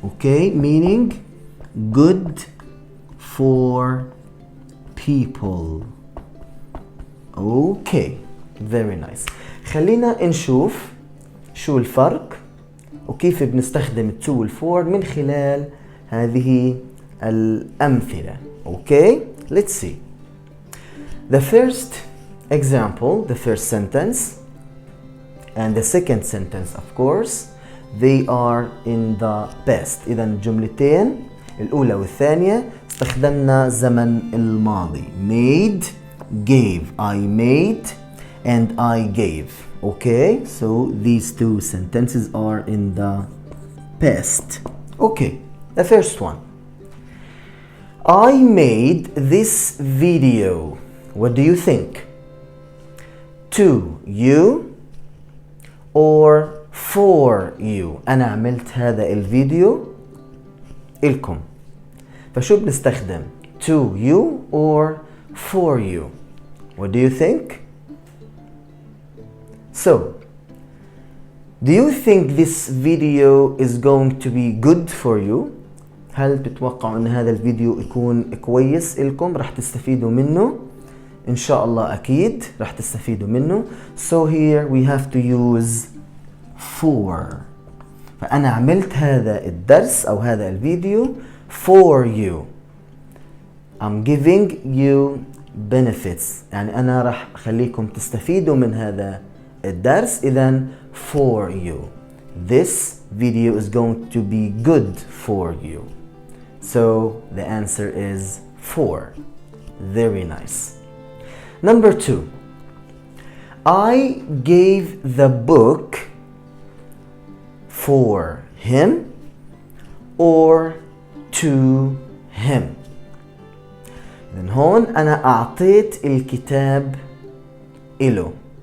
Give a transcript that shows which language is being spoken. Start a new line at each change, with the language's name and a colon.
English: Okay, meaning good for people. Okay, very nice.
Arabic: خلينا نشوف شو الفرق وكيف بنستخدم التو والفور من خلال هذه الأمثلة.
English: Okay, let's see. The first example, the first sentence and the second sentence, of course, they are in the past.
Arabic: إذا الجملتين الأولى والثانية استخدمنا زمن الماضي.
English: Made, gave. I made and I gave. Okay, so these two sentences are in the past. Okay, the first one. I made this video. What do you think? To you or for you.
Arabic: أنا عملت هذا الفيديو إلكم. فشو بنستخدم؟
English: To you or for you? What do you think? So, do you think this video is going to be good for you?
Arabic: هل بتتوقعوا أن هذا الفيديو يكون كويس إلكم؟ رح تستفيدوا منه؟ إن شاء الله أكيد رح تستفيدوا منه.
English: So here we have to use for.
Arabic: فأنا عملت هذا الدرس أو هذا الفيديو
English: for you. I'm giving you benefits.
Arabic: يعني أنا رح أخليكم تستفيدوا من هذا الدرس. إذن
English: for you. This video is going to be good for you. So the answer is for. Very nice. Number 2. I gave the book for him or to him.
Arabic: إذن هون أنا أعطيت الكتاب إله.